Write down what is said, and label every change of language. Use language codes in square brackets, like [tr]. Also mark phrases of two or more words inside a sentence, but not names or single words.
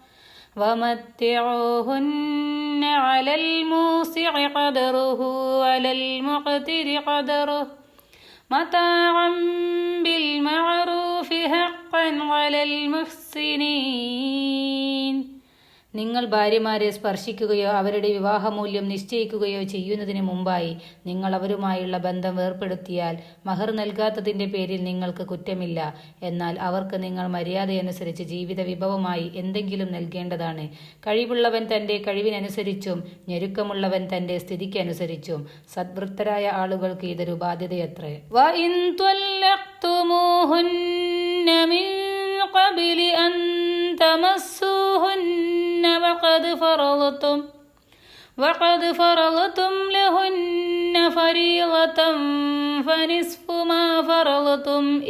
[ar] ومتعوهن على الموسع قدره وعلى المقتر قدره متاعا بالمعروف حقا على المحسنين. [ml] നിങ്ങൾ ഭാര്യമാരെ സ്പർശിക്കുകയോ അവരുടെ വിവാഹമൂല്യം നിശ്ചയിക്കുകയോ ചെയ്യുന്നതിന് മുമ്പായി നിങ്ങൾ അവരുമായുള്ള ബന്ധം വേർപ്പെടുത്തിയാൽ മഹർ നൽകാത്തതിൻ്റെ പേരിൽ നിങ്ങൾക്ക് കുറ്റമില്ല. എന്നാൽ അവർക്ക് നിങ്ങൾ മര്യാദയനുസരിച്ച് ജീവിത വിഭവമായി എന്തെങ്കിലും നൽകേണ്ടതാണ്. കഴിവുള്ളവൻ തൻ്റെ കഴിവിനനുസരിച്ചും ഞെരുക്കമുള്ളവൻ തൻ്റെ സ്ഥിതിക്കനുസരിച്ചും. സദ്വൃത്തരായ ആളുകൾക്ക് ഇതൊരു ബാധ്യതയത്രേ. [ar] وقد فرضتم لهن فريضة فنصف ما فرضتم